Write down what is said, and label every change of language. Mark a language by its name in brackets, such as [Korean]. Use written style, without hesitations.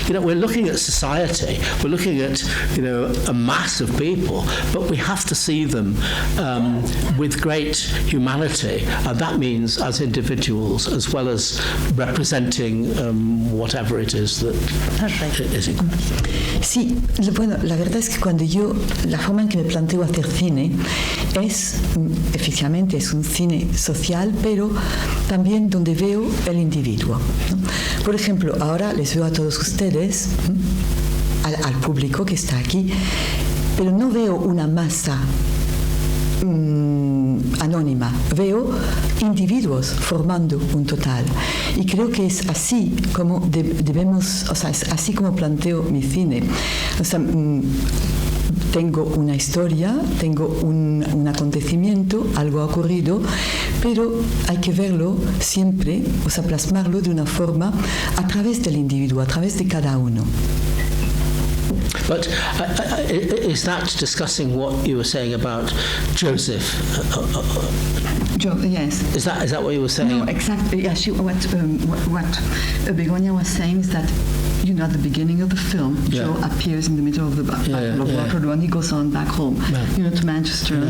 [English] You know, we're looking at society. We're looking at, you know, a mass of people, but we have to see them with great humanity, and that means as individuals. radicals, as well as representing whatever it is that is in. [Spanish] Sí, bueno, la verdad es que la forma en que me planteo hacer cine es, efectivamente, es un cine social, pero también donde veo el individuo, ¿no? Por ejemplo, ahora les veo a todos ustedes, al público que está aquí, pero no veo una masa anónima, veo individuos formando un total, y creo que es así como debemos, o sea, es así como planteo mi cine. O sea, tengo una historia, tengo un acontecimiento, algo ha ocurrido, pero hay que verlo siempre, o sea, plasmarlo de una forma a través del individuo, a través de cada uno. [English] But is that discussing what you were saying about Joseph? Yes. Is that what you were saying? No, exactly. Yeah, what Begoña was saying is that, you know, at the beginning of the film, Joe appears in the middle of the battle of Waterloo, and he goes on back home, you know, to Manchester.